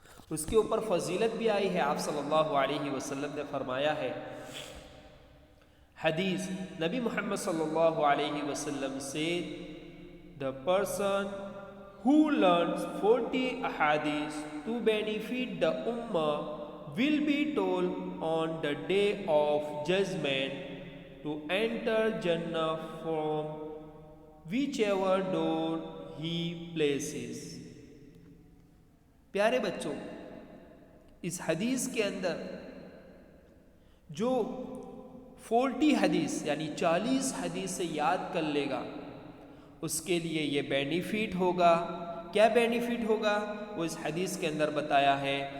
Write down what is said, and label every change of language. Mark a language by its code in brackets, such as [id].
[hi] उसके ऊपर फजीलत भी आई है। आप सल्लल्लाहु अलैहि वसल्लम ने फरमाया है, हदीस नबी मोहम्मद सल्लल्लाहु अलैहि वसल्लम से, [en] The person who learns 40 ahadith to benefit the ummah will be told on the day of judgment to enter Jannah from whichever door he places. [hi] प्यारे बच्चों, इस हदीस के अंदर जो 40 हदीस यानी 40 हदीस से याद कर लेगा उसके लिए ये बेनिफिट होगा। क्या बेनिफिट होगा वो इस हदीस के अंदर बताया है।